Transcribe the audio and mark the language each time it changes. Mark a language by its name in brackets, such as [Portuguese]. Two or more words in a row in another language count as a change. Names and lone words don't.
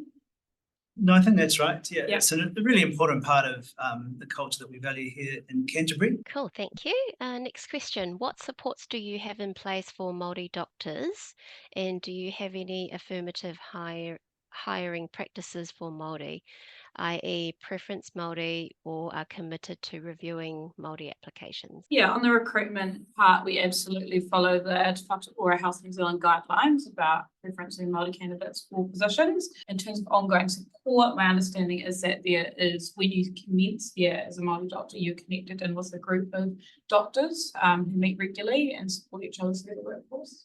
[English] No, I think that's right. Yeah, Yep. It's a really important part of the culture that we value here in Canterbury. Cool, thank you. Next question, what supports do you have in place for Māori doctors, and do you have any affirmative hiring practices for Māori, i.e. preference Māori, or are committed to reviewing Māori applications? Yeah, on the recruitment part, we absolutely follow the [Māori] Te Whatu Ora [English] Health New Zealand guidelines about preferencing Māori candidates for positions. In terms of ongoing support, my understanding is that there is, when you commence here as a Māori doctor, you're connected in with a group of doctors who meet regularly and support each other through the workforce.